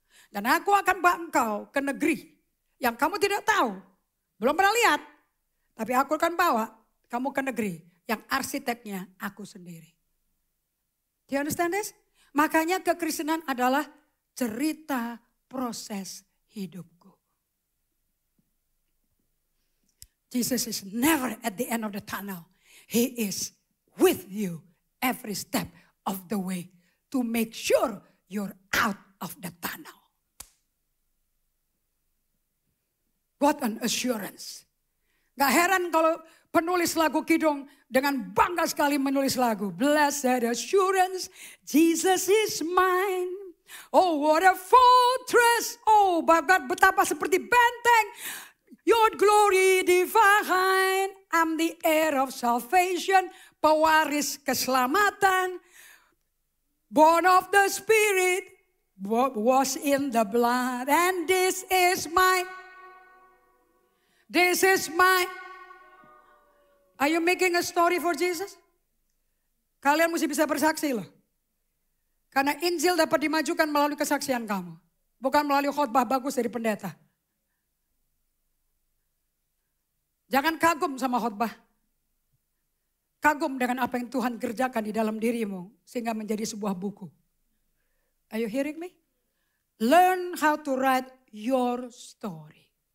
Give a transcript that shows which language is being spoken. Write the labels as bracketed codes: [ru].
[id] Dan aku akan bawa engkau ke negeri yang kamu tidak tahu. Belum pernah lihat. Tapi aku akan bawa kamu ke negeri yang arsiteknya aku sendiri. [en] Do you understand this? [id] Makanya kekristenan adalah cerita proses hidupku. [en] Jesus is never at the end of the tunnel. He is with you every step of the way to make sure you're out of the tunnel. What an assurance. [id] Gak heran kalau penulis lagu Kidung dengan bangga sekali menulis lagu. [en] Blessed assurance, Jesus is mine. Oh what a fortress. Oh God, [id] betapa seperti benteng. [en] Your glory divine. I'm the heir of salvation. [id] Pewaris keselamatan. [en] Born of the Spirit. Was in the blood. And this is my. This is my. Are you making a story for Jesus? [id] Kalian mesti bisa bersaksi loh. Karena Injil dapat dimajukan melalui kesaksian kamu. Bukan melalui khotbah bagus dari pendeta. Jangan kagum sama khotbah. Kagum dengan apa yang Tuhan kerjakan di dalam dirimu. Sehingga menjadi sebuah buku. [en] Are you hearing me? Learn how to write your story.